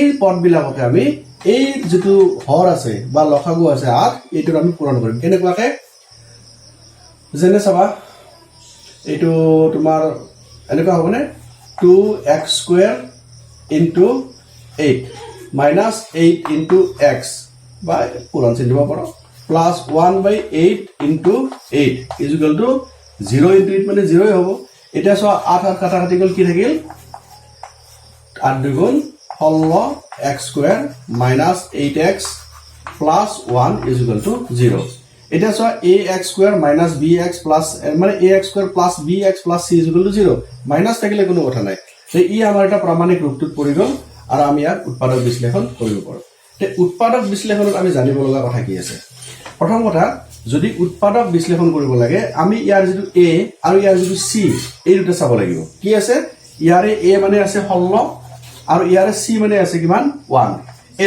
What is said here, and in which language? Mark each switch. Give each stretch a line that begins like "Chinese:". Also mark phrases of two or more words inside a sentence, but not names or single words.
Assamese: পদবিলাকতে আমি এই যেটো হৰ আছে বা লসাগু আছে 8 এইটো আমি পূৰণ কৰিম কেনেকুৱাকে যেনে চাবা এইটো তোমাৰ এনেকুৱা হ'বনে 2x² * 8
English: minus 8 into x
Assamese: বা পূৰণ চিন দিব পাৰো
English: plus 1/8 into 8 is equal to 0 into 8
Assamese: মানে 0 হ'ব এটা সো 8 আর কাটাকাটি গল কি থাকিল
English: 8 দুগুণ 16 x² minus 8x plus 1 is equal to 0 এটা সো ax² minus bx plus মানে ax² plus bx plus c is equal to 0
Assamese: মাইনাস থাকিলে কোনো কথা নাই তে ই আমাৰ এটা প্ৰামাণিক ৰূপটোত পৰি গল আৰু আমি ইয়াক উৎপাদক বিশ্লেষণ কৰিব পাৰো তে উৎপাদক বিশ্লেষণত আমি জানিব লগা কথা কি আছে প্ৰথম কথা যদি উৎপাদক বিশ্লেষণ কৰিব লাগে আমি ইয়াৰ যেটো a আৰু ইয়াৰ যেটো c এই দুটা চাব লাগিব কি আছে ইয়াৰে a মানে আছে 16 আৰু ইয়াৰে c মানে আছে কিমান 1 এই